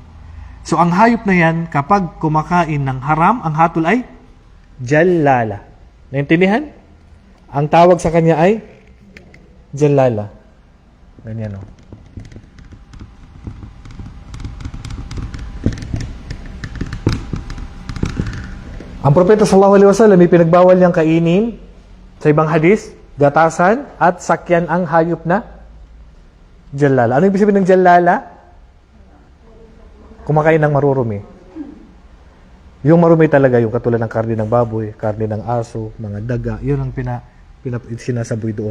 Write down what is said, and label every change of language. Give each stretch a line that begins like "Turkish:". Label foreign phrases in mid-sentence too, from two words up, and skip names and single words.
Filipino: So, ang hayop na yan, kapag kumakain ng haram, ang hatol ay jalala. Naintindihan? Ang tawag sa kanya ay jalala. Ganyan, o. Ang propeta
Arabic: صلى الله عليه وسلم
Filipino: may pinagbawal niyang kainin sa ibang hadis, gatasan at sakyan ang hayop na jalala. Ano ibig sabihin ng jalala? Kumakain ng marurumi. Yung marumi talaga, yung katulad ng karne ng baboy, karne ng aso, mga daga, yun ang sinasaboy doon.